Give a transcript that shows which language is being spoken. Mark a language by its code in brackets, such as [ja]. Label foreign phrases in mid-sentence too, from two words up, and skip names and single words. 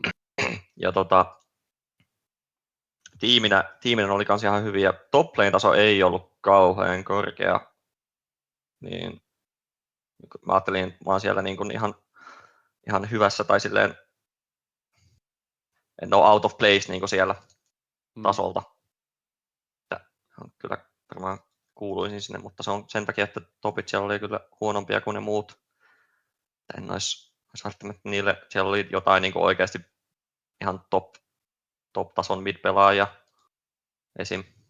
[fi] Ja tiiminä oli kans ihan hyviä. Top lane taso ei ollut kauhean korkea. Niin mä ajattelin, että mä oon siellä niin kuin ihan hyvässä tai silleen en ole [en] out of place [fi] niin kuin siellä tasolta. Kyllä varmaan kuuluisin sinne, mutta se on sen takia, että topit siellä oli kyllä huonompia kuin ne muut. En olisi välttämättä niille, siellä oli jotain niin kuin oikeasti ihan top-tason mid-pelaajia esim.